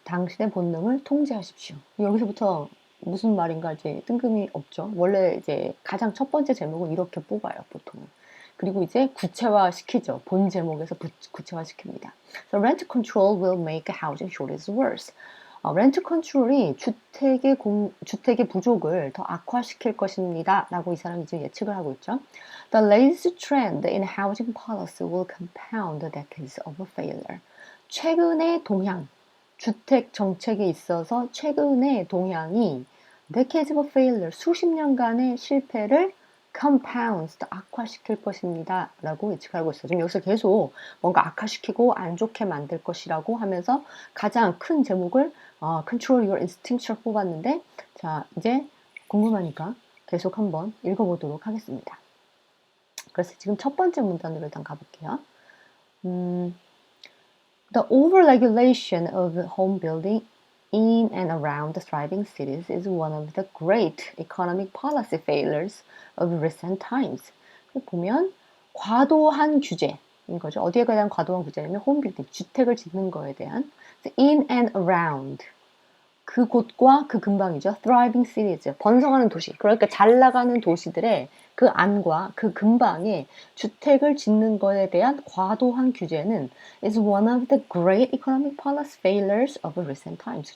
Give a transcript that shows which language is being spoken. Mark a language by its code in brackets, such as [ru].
[ko] 당신의 본능을 통제하십시오. 여기서부터 무슨 말인가 이제 뜬금이 없죠. 원래 이제 가장 첫 번째 제목은 이렇게 뽑아요, 보통은. 그리고 이제 구체화 시키죠. 본 제목에서 구체화 시킵니다. [en] So rent control will make housing shortage worse. [ko] 렌트 컨트롤이 주택의 부족을 더 악화시킬 것입니다. 라고 이 사람이 지금 예측을 하고 있죠. [en] The latest trend in housing policy will compound the decades of failure. [ko] 최근의 동향, 주택 정책에 있어서 최근의 동향이 [en] decades of failure, [ko] 수십 년간의 실패를 compounds, 악화시킬 것입니다. 라고 예측하고 있어요. 지금 여기서 계속 뭔가 악화시키고 안 좋게 만들 것이라고 하면서 가장 큰 제목을 [en] Control Your Instinct [ko] 를 뽑았는데, 자, 이제 궁금하니까 계속 한번 읽어보도록 하겠습니다. 그래서 지금 첫 번째 문단으로 일단 가볼게요. [en] The overregulation of home building in and around the thriving cities is one of the great economic policy failures of recent times. [ko] 보면 과도한 규제인 거죠. 어디에 대한 과도한 규제냐면 홈빌딩, 주택을 짓는 거에 대한 [en] in and around, [ko] 그곳과 그 근방이죠. [en] thriving cities, [ko] 번성하는 도시. 그러니까 잘 나가는 도시들의 그 안과 그 근방에 주택을 짓는 것에 대한 과도한 규제는 [en] is one of the great economic policy failures of recent times.